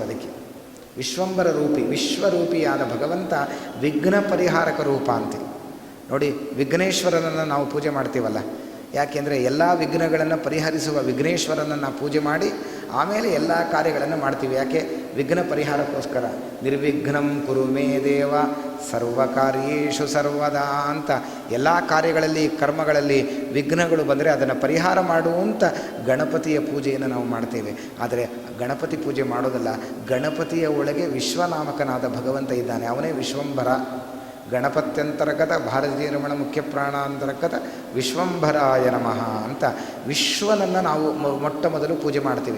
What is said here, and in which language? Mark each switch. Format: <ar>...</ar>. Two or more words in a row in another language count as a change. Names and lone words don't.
<kn>ಅದಕ್ಕೆ ವಿಶ್ವಂಬರ ರೂಪಿ, ವಿಶ್ವರೂಪಿಯಾದ ಭಗವಂತ ವಿಘ್ನ ಪರಿಹಾರಕ ರೂಪ ಅಂತೆ. ನೋಡಿ, ವಿಘ್ನೇಶ್ವರನನ್ನು ನಾವು ಪೂಜೆ ಮಾಡ್ತೀವಲ್ಲ, ಯಾಕೆಂದರೆ ಎಲ್ಲ ವಿಘ್ನಗಳನ್ನು ಪರಿಹರಿಸುವ ವಿಘ್ನೇಶ್ವರನನ್ನು ಪೂಜೆ ಮಾಡಿ ಆಮೇಲೆ ಎಲ್ಲ ಕಾರ್ಯಗಳನ್ನು ಮಾಡ್ತೀವಿ. ಯಾಕೆ? ವಿಘ್ನ ಪರಿಹಾರಕ್ಕೋಸ್ಕರ.</kn> <sa>ನಿರ್ವಿಘ್ನಂ ಕುರು ಮೇ ದೇವ ಸರ್ವಕಾರ್ಯೇಷು ಸರ್ವದಾ</sa> <kn>ಅಂತ ಎಲ್ಲ ಕಾರ್ಯಗಳಲ್ಲಿ ಕರ್ಮಗಳಲ್ಲಿ ವಿಘ್ನಗಳು ಬಂದರೆ ಅದನ್ನು ಪರಿಹಾರ ಮಾಡುವಂಥ ಗಣಪತಿಯ ಪೂಜೆಯನ್ನು ನಾವು ಮಾಡ್ತೇವೆ. ಆದರೆ ಗಣಪತಿ ಪೂಜೆ ಮಾಡೋದಲ್ಲ, ಗಣಪತಿಯ ಒಳಗೆ ವಿಶ್ವನಾಮಕನಾದ ಭಗವಂತ ಇದ್ದಾನೆ, ಅವನೇ ವಿಶ್ವಂಭರ.</kn> <sa>ಗಣಪತ್ಯಂತರ್ಗತ ಭಾರತೀಯ ರಮಣ ಮುಖ್ಯ ಪ್ರಾಣಾಂತರ್ಗತ ವಿಶ್ವಂಭರಾಯ ನಮಃ</sa> <kn>ಅಂತ ವಿಶ್ವನನ್ನು ನಾವು ಮೊಟ್ಟ ಮೊದಲು ಪೂಜೆ ಮಾಡ್ತೀವಿ.</kn>